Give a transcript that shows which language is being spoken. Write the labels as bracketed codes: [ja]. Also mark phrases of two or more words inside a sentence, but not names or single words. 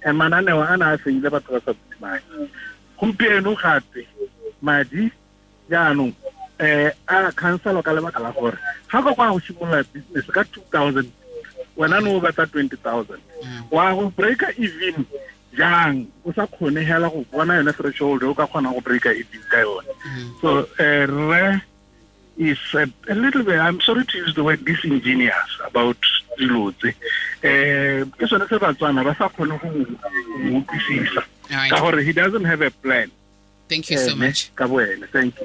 [tn] mananeo a na a fengile batho ba sa tsamaya gompieno gape madi jaanong a cancel ka lebaka la gore ga go kwa go simolola business ka 2000 wena no batla 20,000 wa go breaka even jang o sa khone hela go bona yona threshold o ka khona go breaka even ka yona [en] so is a little bit, I'm sorry to use the word disingenuous about Zilotse. He doesn't have a plan. Thank you so much. Thank you.